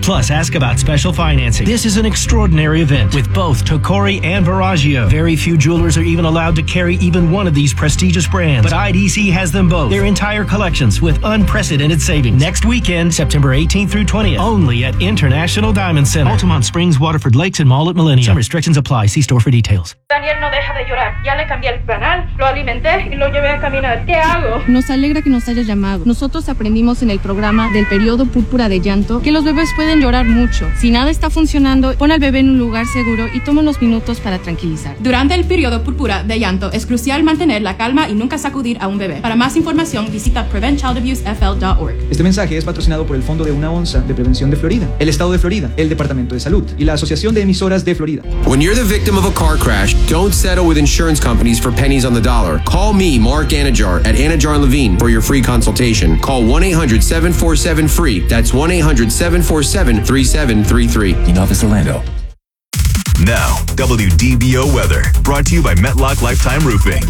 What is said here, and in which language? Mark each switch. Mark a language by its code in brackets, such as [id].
[en] Plus, ask about special financing. This is an extraordinary event with both Tacori and Viraggio. Very few jewelers are even allowed to carry even one of these prestigious brands, but IDC has them both. Their entire collections with unprecedented savings. Next weekend, September 18th through 20th, only at International Diamond Center. Altamont Springs, Waterford Lakes, and Mall at Millennium. Some restrictions apply. See store for details. [es] Daniel no deja de llorar. Ya le cambié el panal, lo alimenté y lo llevé voy a caminar. ¿Qué hago? Nos alegra que nos hayas llamado. Nosotros aprendimos en el programa del periodo púrpura de llanto que los bebés pueden llorar mucho. Si nada está funcionando, pon al bebé en un lugar seguro y toma unos minutos para tranquilizar. Durante el periodo púrpura de llanto, es crucial mantener la calma y nunca sacudir a un bebé. Para más información, visita PreventChildAbuseFL.org. Este mensaje es patrocinado por el Fondo de Una Onza de Prevención de Florida, el Estado de Florida, el Departamento de Salud y la Asociación de Emisoras de Florida. [en] When you're the victim of a car crash, don't settle with insurance companies for pennies on the dollar. Call me, Mark Anajar, at Anajar & Levine for your free consultation. Call 1-800-747-FREE. That's 1-800-747-3733. Office Orlando. Now, WDBO weather, brought to you by Metlock Lifetime Roofing.